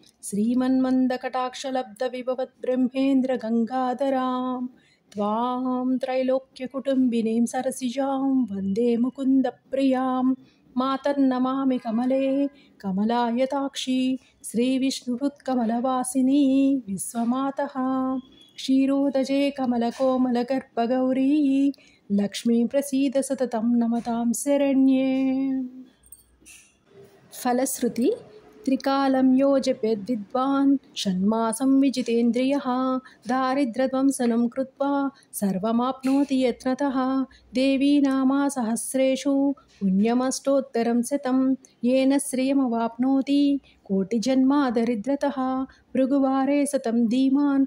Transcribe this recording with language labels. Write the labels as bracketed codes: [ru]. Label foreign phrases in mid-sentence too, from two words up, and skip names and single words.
[sa] శ్రీమన్మందకటాక్షలబ్ధవిభవద్బ్రహ్మేంద్రగంగాధరాం త్వాం త్రైలోక్యకుటుంబినీం సరసిజాం వందే ముకుందప్రియాం మాతర్నమామి కమలే కమలాయతాక్షి శ్రీవిష్ణుహృత్కమలవాసిని విశ్వమాతః క్షీరోదజే కమలకోమలగర్భగౌరీ లక్ష్మీ ప్రసీద సతతం నమతాం శరణ్యే. [te] ఫలశ్రుతి. [sa] त्रिकालं यो जपेद्विद्वान् षण्मासं विजितेन्द्रियः दारिद्र्यध्वंसनं कृत्वा सर्वमाप्नोति यत्नतः देवी नामा सहस्रेषु पुण्यमष्टोत्तरं शतं येन श्रियमवाप्नोति कोटिजन्मा दरिद्रतः भृगुवारे शतं धीमान्